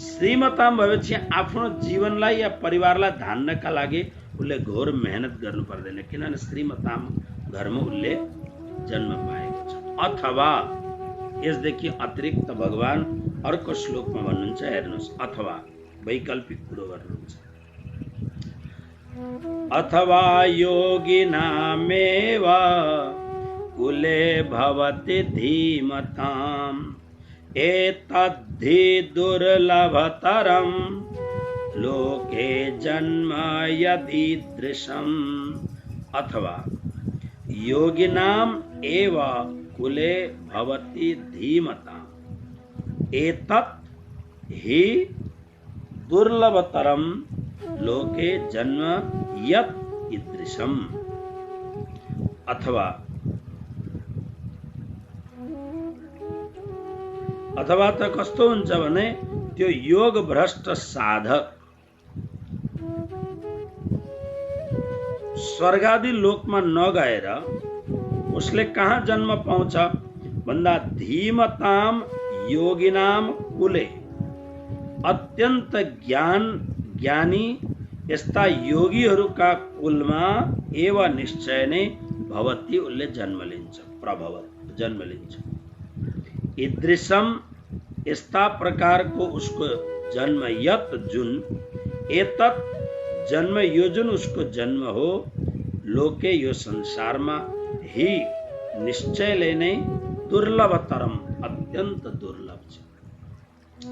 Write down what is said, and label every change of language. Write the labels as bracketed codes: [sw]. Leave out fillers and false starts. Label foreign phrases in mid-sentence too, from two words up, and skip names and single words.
[ne] श्रीमताम भएपछि आफ्नो जीवनलाई या परिवारलाई धान्नका लागि उसले घोर मेहनत गर्नु पर्दैन, किनभने श्रीमताम घरमा उसले जन्म पाएको छ। अथवा यसदेखि अतिरिक्त भगवान अर्को श्लोकमा भन्नुहुन्छ, हेर्नुहोस्, अथवा वैकल्पिक कुरो गर्नुहुन्छ। [sa] अथवा योगिनामेव कुले भवति धीमताम् एतद्धि दुर्लभतरं लोके जन्म यदीदृशम्। अथवा योगिनाम एव कुले भवति धीमताम् एतत् हि दुर्लभतरं लोके जन्म यत् ईदृशम्। [ne] अथवा त कस्तो हुन्छ भने त्यो योग भ्रष्ट साधक स्वर्गादि लोकमा नगएर उसले कहाँ जन्म पाउँछ भन्दा [sa] धीमताम योगिनाम कुले, [ne] अत्यन्त ज्ञानी यस्ता योगीहरूका कुलमा एव निश्चय नै भवती उसले जन्म लिन्छ, प्रभवत जन्म लिन्छ। ईदृशम यस्ता प्रकारको उसको जन्म, यत जुन, एतत् जन्म यो जुन उसको जन्म हो, लोके यो संसारमा ही निश्चयले नै दुर्लभतरम अत्यन्त दुर्लभ छ।